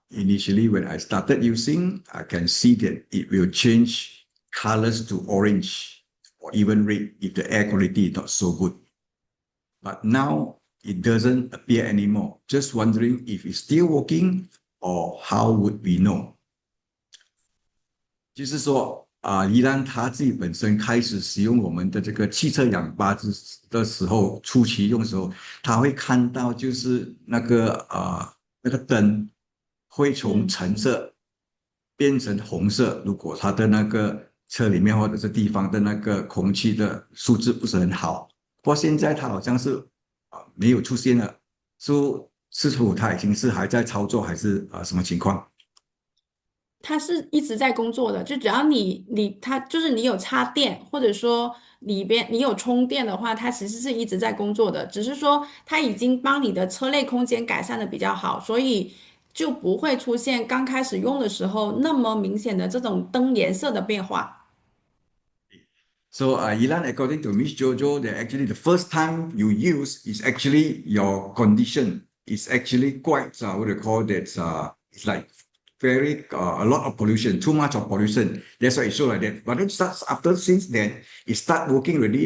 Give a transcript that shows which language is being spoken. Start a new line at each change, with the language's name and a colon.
English: Initially, when I started using, I can see that it will change colors to orange or even red if the air quality is not so good. But now it doesn't appear anymore. Just wondering if it's still working or how would we know?
Chinese: 就是说宜兰他自己本身开始使用我们的这个汽车氧吧的时候，初期用的时候，他会看到就是那个灯会从嗯。橙色变成红色，如果他的那个车里面或者是地方的那个空气的素质不是很好。不过现在它好像是没有出现了，是否他已经是还在操作，还是什么情况？它是一直在工作的，就只要它就是你有插电，或者说里边你有充电的话，它其实是一直在工作的。只是说它已经帮你的车内空间改善的比较好，所以就不会出现刚开始用的时候那么明显的这种灯颜色的变化。
English: So, Ilan, according to Miss Jojo, that actually the first time you use is actually your condition is actually quite what do you call that? It's like very a lot of pollution, too much of pollution. That's why it's so like that. But then starts after since then it start working already.